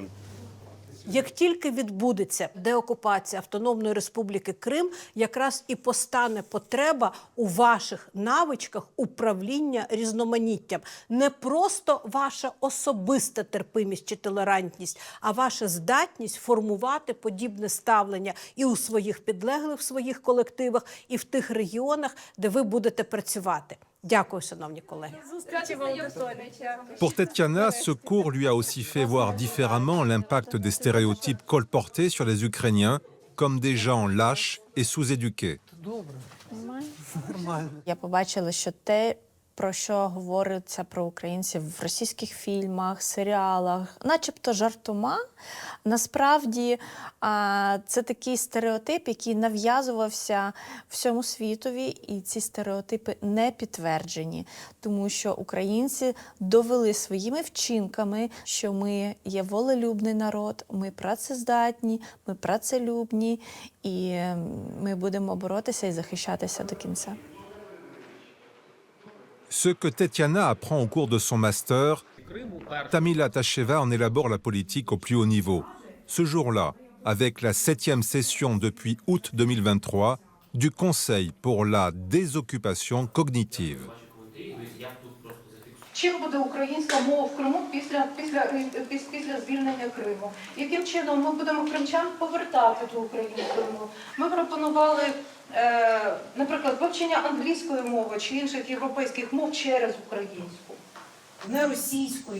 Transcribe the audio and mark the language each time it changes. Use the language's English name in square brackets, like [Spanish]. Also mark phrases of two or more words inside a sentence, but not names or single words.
[Ukrainian] Як тільки відбудеться деокупація Автономної Республіки Крим, якраз і постане потреба у ваших навичках управління різноманіттям. Не просто ваша особиста терпимість чи толерантність, а ваша здатність формувати подібне ставлення і у своїх підлеглих, в своїх колективах, і в тих регіонах, де ви будете працювати. Дякую, шановні колеги. [French] Pour Tetiana, ce cours lui a aussi fait voir différemment l'impact des stéréotypes colportés sur les Ukrainiens comme des gens lâches et sous-éduqués. [Ukrainian] Я побачила, що те, про що говориться про українців в російських фільмах, серіалах, начебто жартома, насправді це такий стереотип, який нав'язувався всьому світові, і ці стереотипи не підтверджені, тому що українці довели своїми вчинками, що ми є волелюбний народ, ми працездатні, ми працелюбні, і ми будемо боротися і захищатися до кінця. [French] Ce que Tetiana apprend au cours de son master, Tamila Tacheva en élabore la politique au plus haut niveau. Ce jour-là, avec la 7e session depuis août 2023 du Conseil pour la désoccupation cognitive. [Ukrainian] Чим буде українська мова в Криму після звільнення Криму? Яким чином ми будемо кримчан повертати ту українську мову? Ми пропонували, наприклад, вивчення англійської мови чи інших європейських мов через українську, не російської.